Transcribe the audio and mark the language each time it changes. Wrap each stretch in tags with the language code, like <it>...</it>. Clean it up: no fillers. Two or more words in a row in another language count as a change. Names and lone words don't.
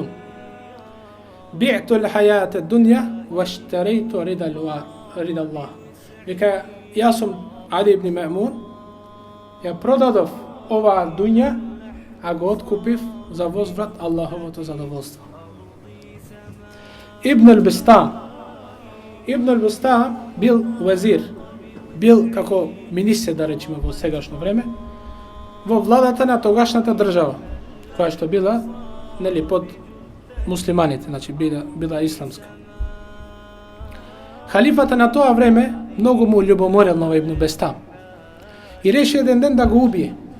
<ar>بعت الحياة الدنيا واشتريت رضا الله.</ar> <mk>Вика, јас сум Али ибн Меъмун, ја продадов оваа дуња, а го откупив за возврат Аллаховото задоволство. Ибн ал-Бистам. Ибн ал-Бистам бил вазир, бил како министер, да речеме, во сегашно време, во владата на тогашната држава, која што била, нели, под муслиманите, значи била исламска. Халифата на тоа време многу му љубоморел на Ибн Бестам и реши еден ден да го убие.</mk>